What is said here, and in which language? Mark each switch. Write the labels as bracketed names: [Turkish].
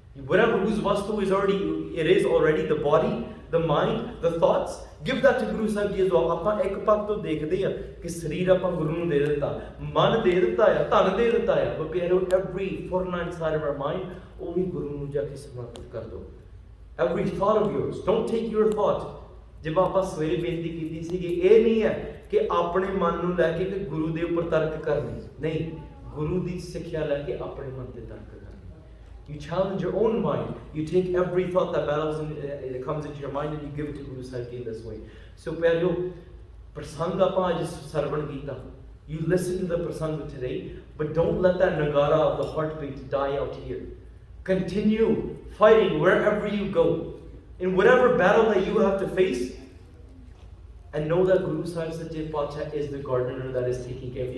[English] Whatever whose vastu is already the body, the mind, the thoughts, give that to Guru Sahib Ji as well. [Punjabi] ਆਪਾਂ ਇੱਕ ਪੱਖ ਤੋਂ ਦੇਖਦੇ ਆ ਕਿ ਸਰੀਰ ਆਪਾਂ ਗੁਰੂ ਨੂੰ ਦੇ ਦਿੱਤਾ, ਮਨ ਦੇ ਦਿੱਤਾ ਆ, ਧਨ ਦੇ ਦਿੱਤਾ ਆ, but ਪਿਆਰਿਓ [English] every forna inside of our mind [Punjabi] ਉਹ ਵੀ ਗੁਰੂ ਨੂੰ ਜਾ ਕੇ ਸਮਰਪਿਤ ਕਰ ਦਿਓ। [English] Every thought of yours, don't take your thought. [Punjabi] ਜਿਵੇਂ ਆਪਾਂ ਸਵੇਰੇ ਬੇਨਤੀ ਕੀਤੀ ਸੀ ਕਿ ਇਹ ਨਹੀਂ ਹੈ [Hindi] कि अपने मन [Punjabi] ਨੂੰ ਲੈ ਕੇ ਕਿ ਗੁਰੂ ਦੇ ਉੱਪਰ ਤਰਕ ਕਰਨੀ ਨਹੀਂ, ਗੁਰੂ ਦੀ ਸਿੱਖਿਆ ਲੈ ਕੇ ਆਪਣੇ ਮਨ ਤੇ ਤਰਕ ਕਰਨੀ। [English] You challenge your own mind. You take every thought that that comes into your mind and you give it to Guru Sahib in this way. [Punjabi] So ਪਿਆਰਿਓ, ਪ੍ਰਸੰਗ ਆਪਾਂ ਅੱਜ ਸਰਵਣ ਕੀਤਾ. [English] You listen to the prasang today, but don't let that nagara of the heartbeat die out here. Continue fighting wherever you go, in whatever battle that you have to face. And know that Guru Sahib Sache Pacha is the gardener that is taking care.